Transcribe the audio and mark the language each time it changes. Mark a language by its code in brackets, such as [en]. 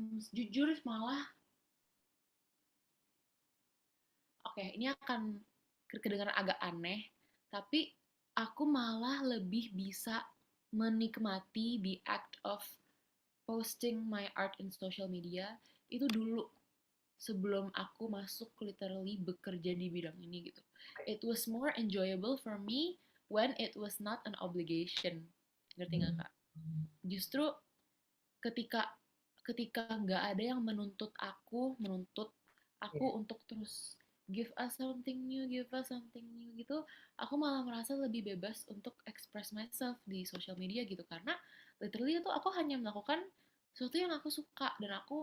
[id] Jujur malah, oke, ini akan kedengaran agak aneh, tapi aku malah lebih bisa menikmati [en] the act of posting my art in social media [id] itu dulu sebelum aku masuk literally bekerja di bidang ini gitu. [en] It was more enjoyable for me when it was not an obligation. [id] Ngerti nggak Kak? Justru ketika ketika nggak ada yang menuntut aku [en] Yeah. [id] untuk terus [en] give us something new [id] gitu, aku malah merasa lebih bebas untuk [en] express myself [id] di social media gitu, karena literally itu aku hanya melakukan sesuatu yang aku suka dan